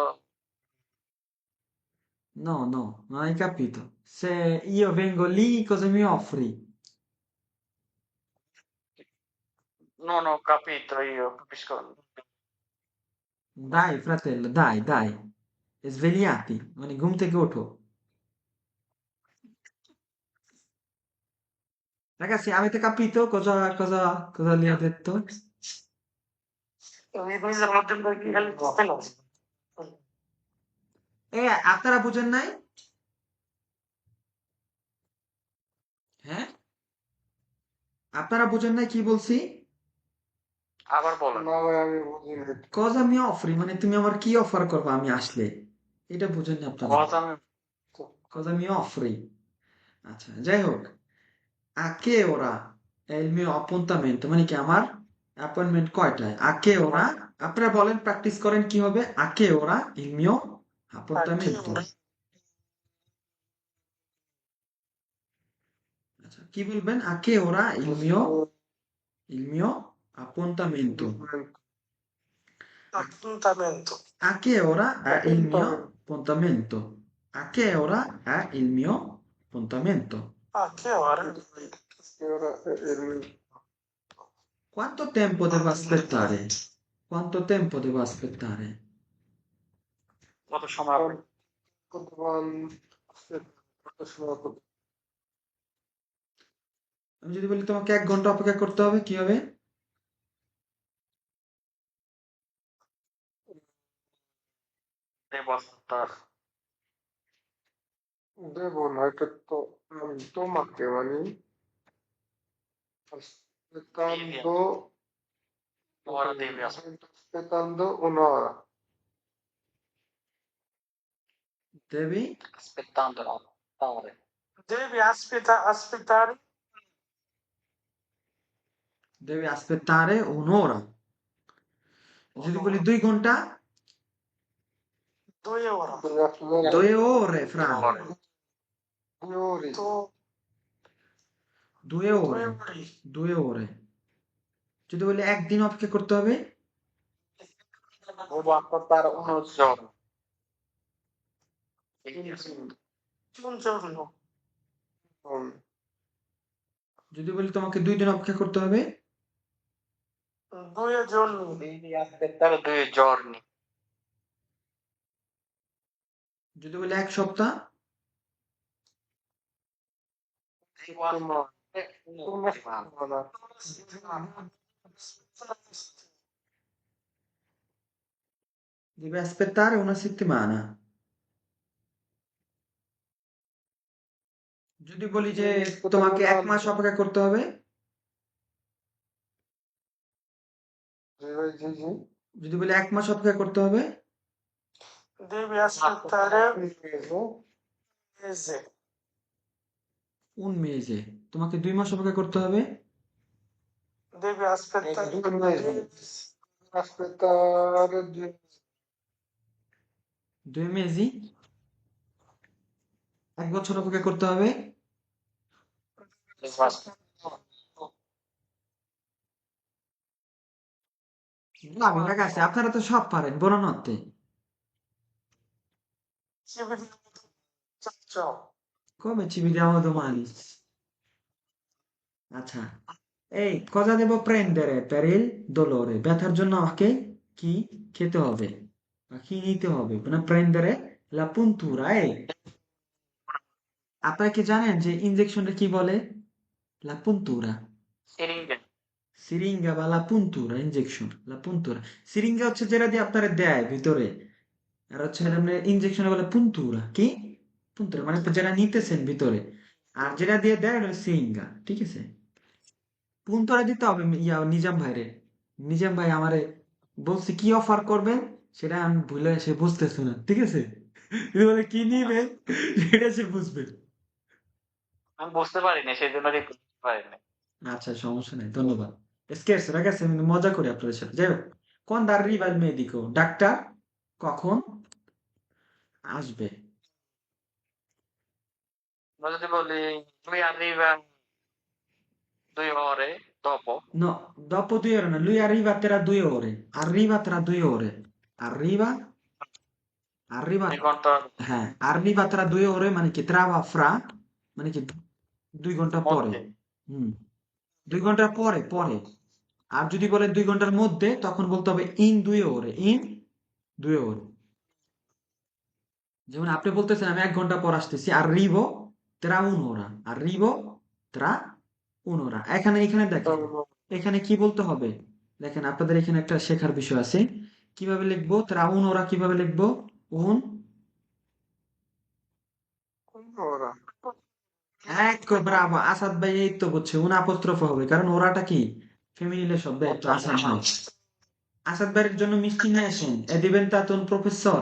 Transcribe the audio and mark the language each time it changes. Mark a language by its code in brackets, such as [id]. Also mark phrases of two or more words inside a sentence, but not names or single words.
[it] No, no, non hai capito. Se io vengo lì, cosa mi offri? non ho capito io, capisco. Dai, fratello, dai, dai. E svegliati, [bn] মানে ঘুম থেকে ওঠো। [it] Ragazzi, avete capito cosa gli ha detto? Mi sono aggiunto anche il castello. [bn] আপনারা বুঝেন নাই? হ্যাঁ? আপনারা বোঝেন নাই কি বলছি? আবার বলেন। না ভাই আমি বুঝিনি। [it] Cosa mi offri [bn] মানে তুমি আমার কি অফার করবে আমি আসলে? এটা বুঝেন না আপনারা। কথা আমি [it] Cosa mi offri? [bn] আচ্ছা, যাই হোক। [it] A che ora è il mio appuntamento? [bn] মানে কি আমার অ্যাপয়েন্টমেন্ট কয়টায়? [it] A che ora? [bn] আপনারা বলেন প্র্যাকটিস করেন কি হবে? [it] A che ora il mio appuntamento? আচ্ছা, কি বলবেন? A che ora il mio appuntamento? Appuntamento. A che ora è il mio Appuntamento. appuntamento? A che ora è il mio appuntamento? A che ora? Che ora è il mio Quanto tempo devo aspettare? Quanto tempo devo aspettare? [bn] কত সময় অপেক্ষা? কত সময় করতে আমি যদি বলি তোমাকে 1 ঘন্টা অপেক্ষা করতে হবে কি হবে? দেব তার দেবো না, এটা তো আমি তোমাকে মানে aspettando [it] ora devi aspettare. aspettando un'ora. Devi Aspettando no, aspettare. Devi aspettare devi aspettare un'ora. [bn] যদি বলি 2 ঘন্টা, [it] 2 ore. Devi aspettare 2 ore, Fra. Ore. 2 ore. 2 ore, 2 ore. 2 ore. [bn] যদি বলি 1 দিন অপেক্ষা করতে হবে, [it] Devo aspettare uno giorno. Un giorno. Um, [bn] যদি বলি তোমাকে 2 দিন অপেক্ষা করতে হবে, [it] 2 giorni. Devi aspettare 2 giorni. [bn] যদি বলি 1 সপ্তাহ, [it] Devo aspettare una settimana. devi aspettare una settimana. [bn] যদি বলি যে তোমাকে 1 মাস অপেক্ষা করতে হবে, [it] Sì. [bn] যদি বলি 1 মাস অপেক্ষা করতে হবে, [it] Devi aspettare Un mese. un mese. 1 mese. [bn] তোমাকে 2 মাস অপেক্ষা করতে হবে, [it] Devi aspettare 2 mesi. Aspettare 2 [bn] 2 mesi, 1 বছর অপেক্ষা করতে হবে, [it] Devo aspettare. bravi ragazzi, [bn] আপনারা তো সব পারেন, [it] buonanotte. Ci vediamo. Ciao ciao. Come ci vediamo domani? [bn] আচ্ছা, এই [it] cosa devo prendere per il dolore? [bn] ব্যথার জন্য আমাকে কি খেতে হবে বা কি নিতে হবে? [it] মানে prendere la puntura, [bn] আপনারা কি জানেন যে ইনজেকশনটা কি বলে? [it] La puntura. Siringhe. [bn] সিরিঙ্গা বা [it] la puntura, [bn] ইনজেকশন [it] la puntura. [bn] সিরিঙ্গা হচ্ছে যেটা দিয়ে আপনারা দেয় ভিতরে, আর হচ্ছে ইনজেকশনে বলে puntura। কি puntura মানে যেটা নিতেছেন ভিতরে, আর যেটা দিয়ে দেয় ওটা সিরিঙ্গা, ঠিক আছে? পুনতরা দিতে হবে নিজাম ভাইরে। নিজাম ভাই আমারে বলছে কি অফার করবেন, সেটা আমি ভুলে সে বুঝতেছে না, ঠিক আছে? কিন্তু বলে কি নিবেন সেটা সে বুঝবে। আমি বুঝতে পারিনি সেই জন্য রিপ্লাই দিতে পারিনি। আচ্ছা, সমস্যা নেই, ধন্যবাদ। স্কের্স রাখাছে, আমি মজা করি আপনাদের সাথে। যাই হোক, কোন [it] arriva il medico? [bn] ডাক্তার কখন আসবে? আমরা যদি বলি [it] lui arriva 2 ore dopo, No, dopo 2 ore no, lui arriva tra 2 ore. Arriva tra 2 ore. Arriva, arriva, [bn] 2 ঘন্টা হ্যাঁ, [it] arriva tra 2 ore [bn] মানে কি [it] trava fra, [bn] মানে কি 2 ঘন্টা পরে। মধ্যে। হুম, 2 ঘন্টা পরে পরে। আর যদি বলে 2 ঘন্টার মধ্যে, তখন বলতে হবে [it] in 2 ore, in 2 ore। [bn] যেমন আপনি বলতেছেন আমি 1 ঘন্টা পর আসতেছি, [it] arrivo tra un'ora, arrivo tra un'ora। [bn] এখানে এখানে দেখেন, এখানে কি বলতে হবে? দেখেন, আপনাদের এখানে একটা শেখার বিষয় আছে। কিভাবে লিখবো [it] tra un'ora? [bn] কিভাবে লিখবো? [it] un un'ora. ecco, bravo, [bn] আসাদ ভাই এই তো বুঝছে [it] un apostrofo [bn] হবে কারণ ওরাটা কি ফেমিনিলে শব্দ একটু আসাদ ভাই আসাদ ভাইয়ের জন্য মিষ্টি নিয়ে আসেন এ দিবেন তা তোর প্রফেসরে